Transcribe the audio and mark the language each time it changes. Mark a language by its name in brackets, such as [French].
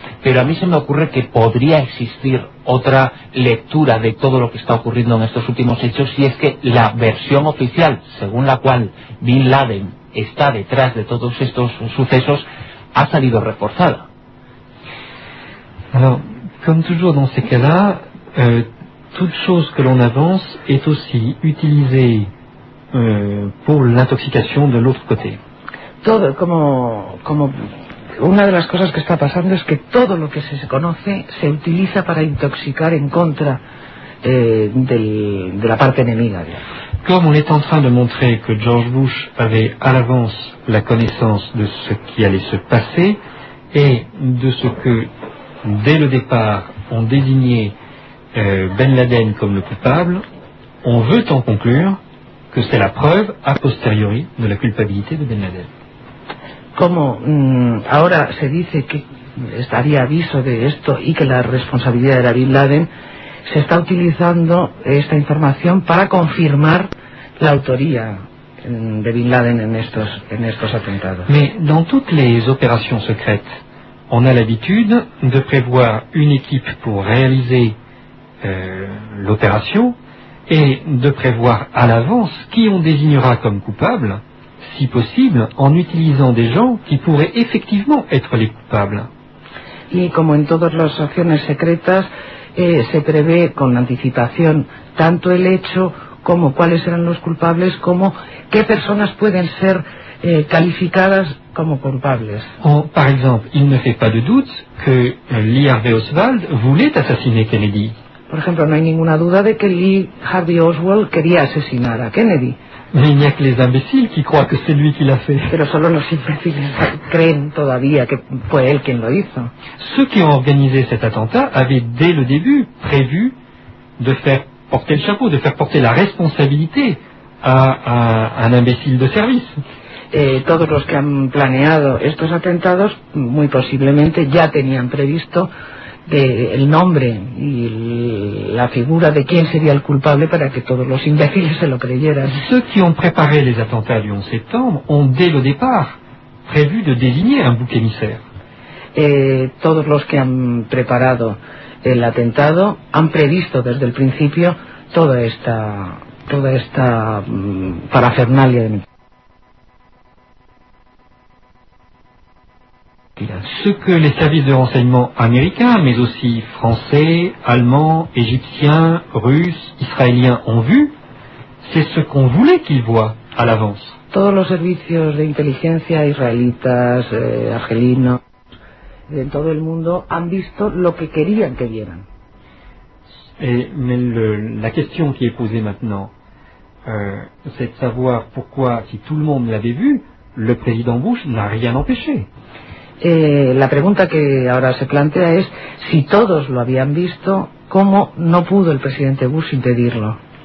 [Spanish] Pero a mí se me ocurre que podría existir otra lectura de todo lo que está ocurriendo en estos últimos hechos, y es que la versión oficial, según la cual Bin Laden está detrás de todos estos sucesos, ha salido reforzada. [French] Alors, comme toujours dans ces cas-là, toute chose que l'on avance est aussi utilisée pour l'intoxication de l'autre côté. [Spanish] Todo, como... Una de las cosas que está pasando es que todo lo que se conoce se utiliza para intoxicar en contra de la parte enemiga. [French] Comme on est en train de montrer que George Bush avait à l'avance la connaissance de ce qui allait se passer et de ce que, dès le départ, on désignait Ben Laden comme le coupable, on veut en conclure que c'est la preuve a posteriori de la culpabilité de Ben Laden. [Spanish] Como ahora se dice que estaría aviso de esto y que la responsabilidad era Bin Laden, se está utilizando esta información para confirmar la autoría de Bin Laden en estos atentados. [French] Mais dans toutes les opérations secrètes, on a l'habitude de prévoir une équipe pour réaliser l'opération et de prévoir à l'avance qui on désignera comme coupable, si posible, en utilizant des gens qui pourraient effectivement être les coupables. [Spanish] Et comme en todas las acciones secretas, se prevé con anticipación tanto el hecho como cuáles eran los culpables, como qué personas pueden ser calificadas como culpables. [French] Oh, par exemple, il ne fait pas de doute que Lee Harvey Oswald voulait assassiner Kennedy. [Spanish] Por ejemplo, no hay ninguna duda de que Lee Harvey Oswald quería asesinar a Kennedy. [French] Mais il n'y a que les imbéciles qui croient que c'est lui qui l'a fait. [Spanish] Pero solo los imbéciles creen todavía que fue él quien lo hizo. [French] Ceux qui ont organisé cet attentat avaient dès le début prévu de faire porter le chapeau, de faire porter la responsabilité à un imbécile de service. [Spanish] Todos los que han planeado estos atentados, muy posiblemente ya tenían previsto el nombre y la figura de quién sería el culpable para que todos los imbéciles se lo creyeran. [French] Ceux qui ont préparé les attentats du 11 septembre ont dès le départ prévu de désigner un bouc émissaire. [Spanish] Todos los que han preparado el atentado han previsto desde el principio toda esta parafernalia. [French] Ce que les services de renseignement américains, mais aussi français, allemands, égyptiens, russes, israéliens ont vu, c'est ce qu'on voulait qu'ils voient à l'avance. [Spanish] Todos los servicios de inteligencia israelitas, argelinos, en todo el mundo han visto lo que querían que vieran. [French] Mais la question qui est posée maintenant, c'est de savoir pourquoi, si tout le monde l'avait vu, le président Bush n'a rien empêché. [Spanish] La pregunta que ahora se plantea es si todos lo habían visto, ¿cómo no pudo el presidente Bush impedirlo?